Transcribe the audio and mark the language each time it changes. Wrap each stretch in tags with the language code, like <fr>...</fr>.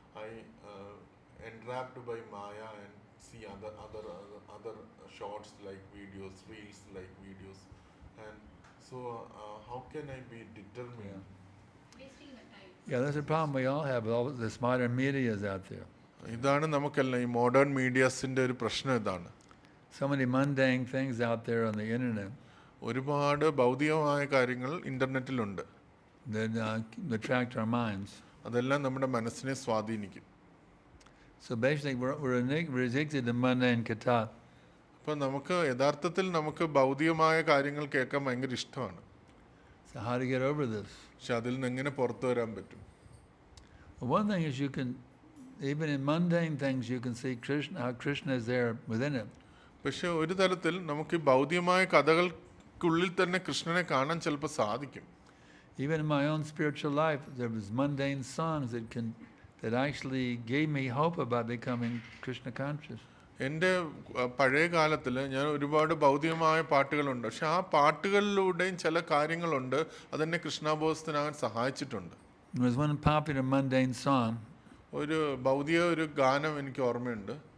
<en>I entrapped by Maya and see other shorts like videos, reels like videos, and so how can I be determined? Wasting the time. Yeah, that's a problem we all have with all this modern media is out there.</en> <ml>ഇതാണ് നമുക്കെല്ലാം ഈ modern മീഡിയാസിൻ്റെ ഒരു പ്രശ്നം ഇതാണ്.</ml> <en>So many mundane things out there on the internet</en> <ml>ഒരുപാട് ഭൗതികമായ കാര്യങ്ങൾ ഇൻ്റർനെറ്റിലുണ്ട്.</ml> <en>that attract our minds.</en> <ml>അതെല്ലാം നമ്മുടെ മനസ്സിനെ സ്വാധീനിക്കും.</ml> <en>So basically, we're addicted to mundane katha.</en> <ml>അപ്പോൾ നമുക്ക് യഥാർത്ഥത്തിൽ നമുക്ക് ഭൗതികമായ കാര്യങ്ങൾ കേൾക്കാൻ ഭയങ്കര ഇഷ്ടമാണ്.</ml> <en>So how to get over this?</en> <ml>പക്ഷെ അതിൽ നിന്ന് എങ്ങനെ പുറത്തു വരാൻ പറ്റും?</ml> <en>Well, one thing is you can, even in mundane things, you can see Krishna, how Krishna is there within it.</en> <ml>പക്ഷെ ഒരു തലത്തിൽ നമുക്ക് ഈ ഭൗതികമായ കഥകൾക്കുള്ളിൽ തന്നെ കൃഷ്ണനെ കാണാൻ ചിലപ്പോൾ സാധിക്കും.</ml> <en>Even in my own spiritual life, there was mundane songs that actually gave me hope about becoming Krishna conscious.</en> <ml>എൻ്റെ പഴയ കാലത്തിൽ ഞാൻ ഒരുപാട് ഭൗതികമായ പാട്ടുകളുണ്ട്, പക്ഷെ ആ പാട്ടുകളിലൂടെയും ചില കാര്യങ്ങളുണ്ട് അതെന്നെ കൃഷ്ണാബോധത്തിനാകാൻ സഹായിച്ചിട്ടുണ്ട്.</ml> <en>There was one popular mundane song,</en> <ml>ഒരു ഭൗതിക ഒരു ഗാനം എനിക്ക് ഓർമ്മയുണ്ട്.</ml>